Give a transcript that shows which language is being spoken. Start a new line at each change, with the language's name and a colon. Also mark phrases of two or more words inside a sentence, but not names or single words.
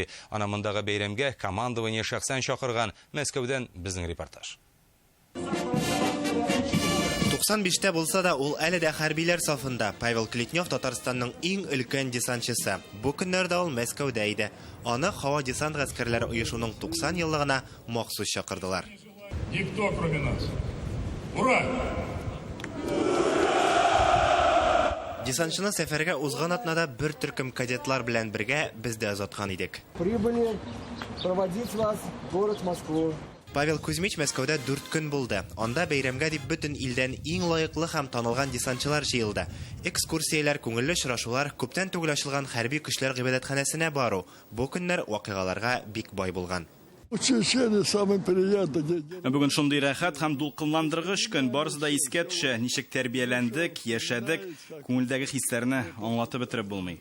Tatar: Ана мондагы бәйрәмгә командование шәхсән чакырган. Мәскәүдән безнең репортаж. 95-тә булса да, ул әле дә хәрбиләр сафында. Павел Клетнев Татарстанның иң өлкән десантчысы. Бу көннәрдә ул Мәскәүдә иде. Аны һава десант гаскәрләре оешуның 90 еллыгына махсус чакырдылар.
Russian: Никто, кроме нас. Ура!
Tatar: Десантчыны сәфәргә узган атнада бер төркем кадетлар белән бергә без дә озаткан идек.
Russian: Прибыли проводить вас в город Москву.
Tatar: Павел Кузьмич Мәскәүдә 4 көн булды. Анда бәйрәмгә дип бөтен илдән иң лаеклы һәм танылган десантчылар җыелды. Экскурсияләр, күңелле очрашулар, күптән түгел ачылган хәрби көчләр гыйбадәтханәсенә бару. Бу көннәр вакыйгаларга бик бай булган. Бүген шундый рәхәт һәм дулкынландыргыч көн, барысы да искә төшә, ничек тәрбияләндек, яшәдек, күңелдәге хисләрне аңлатып бетереп булмый.